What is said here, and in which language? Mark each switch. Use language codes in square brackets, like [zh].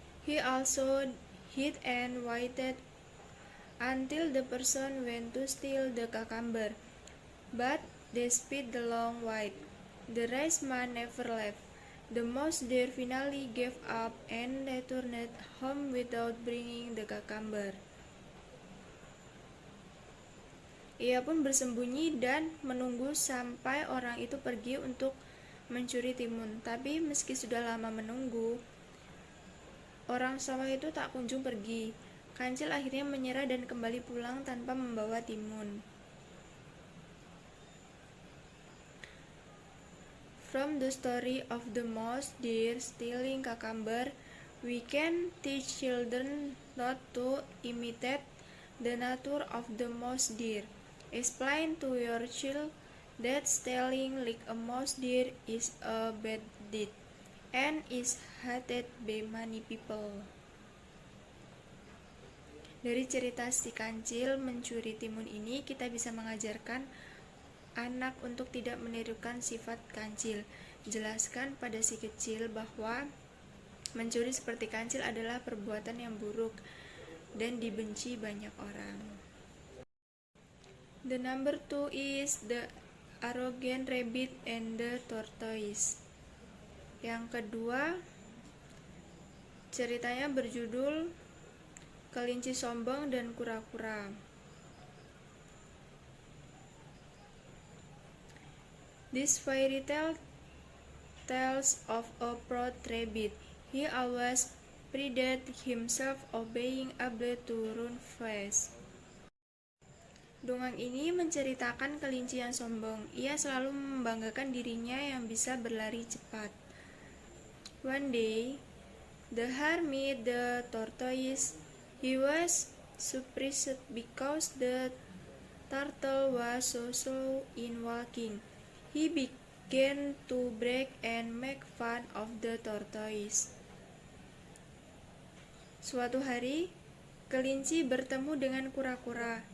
[en] He also hid and waited until the person went to steal the cucumber. But despite the long wait, the race man never left. The mouse deer finally gave up and returned home without bringing the cucumber. [id] Ia pun bersembunyi dan menunggu sampai orang itu pergi untuk mencuri timun. Tapi meski sudah lama menunggu, orang sawah itu tak kunjung pergi. Kancil akhirnya menyerah dan kembali pulang tanpa membawa timun. [en] From the story of the mouse deer stealing cucumber, we can teach children not to imitate the nature of the mouse deer. Explain to your child that stealing like a mouse deer is a bad deed and is hated by many people. [id] Dari cerita si kancil mencuri timun ini, kita bisa mengajarkan anak untuk tidak menirukan sifat kancil. Jelaskan pada si kecil bahwa mencuri seperti kancil adalah perbuatan yang buruk dan dibenci banyak orang. [en] The number 2 is the arrogant rabbit and the tortoise. [id] Yang kedua, ceritanya berjudul Kelinci Sombong dan Kura-kura. [en] This fairy tale tells of a proud rabbit. He always prided himself of being able to run fast. [id] Dongeng ini menceritakan kelinci yang sombong. Ia selalu membanggakan dirinya yang bisa berlari cepat. [en] One day, the hare met the tortoise. He was surprised because the turtle was so slow in walking. He began to brag and make fun of the tortoise. [id] Suatu hari, kelinci bertemu dengan kura-kura.